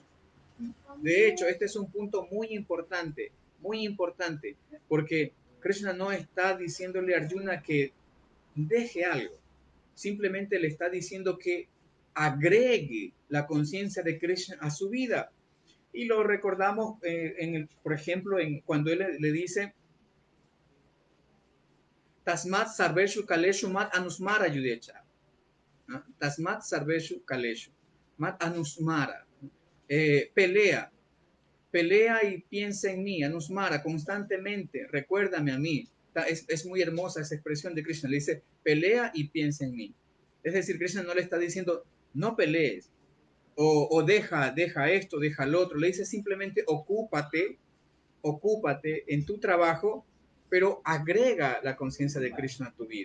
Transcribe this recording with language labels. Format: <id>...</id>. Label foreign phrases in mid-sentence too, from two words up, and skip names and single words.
<es>De hecho, este es un punto muy importante, porque Krishna no está diciéndole a Arjuna que deje algo, simplemente le está diciendo que agregue la conciencia de Krishna a su vida. Y lo recordamos, por ejemplo, cuando él le dice,</es> <sa>Tasmat Sarveshu Kaleshu Mat Anusmara Yudecha. Tasmat Sarveshu Kaleshu Mat Anusmara.</sa> <es>Pelea, pelea y piensa en mí, Anusmara, constantemente, recuérdame a mí. Es muy hermosa esa expresión de Krishna, le dice, pelea y piensa en mí. Es decir, Krishna no le está diciendo, no pelees, o deja esto, deja lo otro, le dice simplemente, ocúpate en tu trabajo, pero agrega la conciencia de Krishna a tu vida.</es>